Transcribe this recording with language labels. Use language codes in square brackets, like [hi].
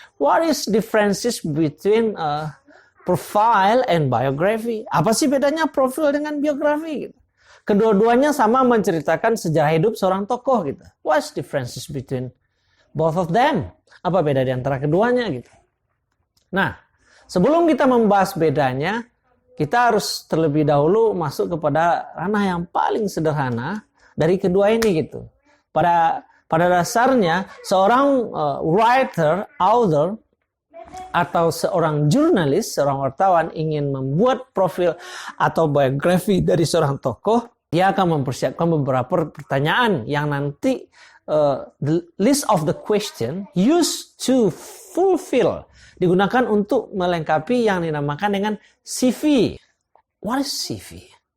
[en] What is differences between profile and biography? [id] Apa sih bedanya profil dengan biografi? Kedua-duanya sama menceritakan sejarah hidup seorang tokoh gitu. [en] What's differences between both of them? [id] Apa beda di antara keduanya gitu? Nah, sebelum kita membahas bedanya, kita harus terlebih dahulu masuk kepada ranah yang paling sederhana dari kedua ini gitu. Pada dasarnya seorang writer, author, atau seorang jurnalis, seorang wartawan ingin membuat profil atau biografi dari seorang tokoh, dia akan mempersiapkan beberapa pertanyaan yang nanti [en] the list of the question used to fulfill [id] digunakan untuk melengkapi yang dinamakan dengan CV. [en] What is CV?